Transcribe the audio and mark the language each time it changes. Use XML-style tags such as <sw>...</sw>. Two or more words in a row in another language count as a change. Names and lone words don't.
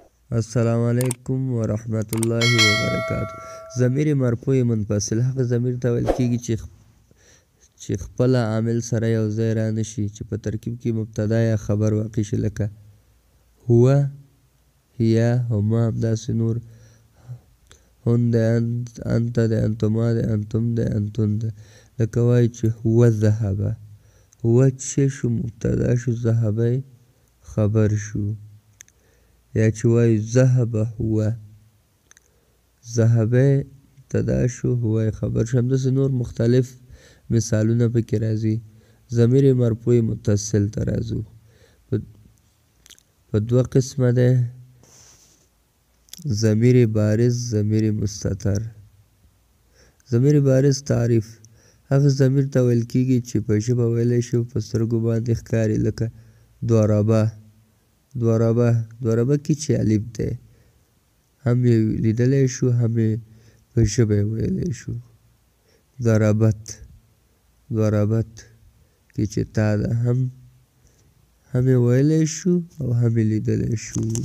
<ar>السلام علیکم ورحمت الله وبرکاتہ.</ar> <ps>ضمیر مرفوع منفصل هغه ضمیر ته ویل کیږي چې خپله عامل سره یو ځای رانشي چې په ترکیب کې مبتدا یا خبر واقع شي، لکه</ps> <ar>هو، هي، هما،</ar> <ps>همداسې نور. هن دی، انت دی، انتما دی، انتم دی، انتن دی. لکه وایي چې</ps> <ar>هو ذهبه،</ar> <ps>هو چې شو مبتدا شو، ذهبه خبر شو. یا چې وایي</ps> <ar>ذهبه هو،</ar> <ps>ذهبه مبتدا شو، هو خبر شو. همداسې نور مختلف مثالونه پکې راځي. ضمیر مرفوع متصل ته راځو. په دوه قسمه دی: ضمیر بارز، ضمیر مستتر. ضمیر بارز تعریف: هغه ضمیر ته ویل کیږي چې په ژبه ویلی شي او په سترګو باندې ښکاري، لکه ضربه. ضربه کې چې الف دی، هم یې لیدلی شو، هم یې په ژبه یې ویلی شو. ضربت کې چې تا ده، هم یې ویلی شو او هم یې لیدلی شو.</ps>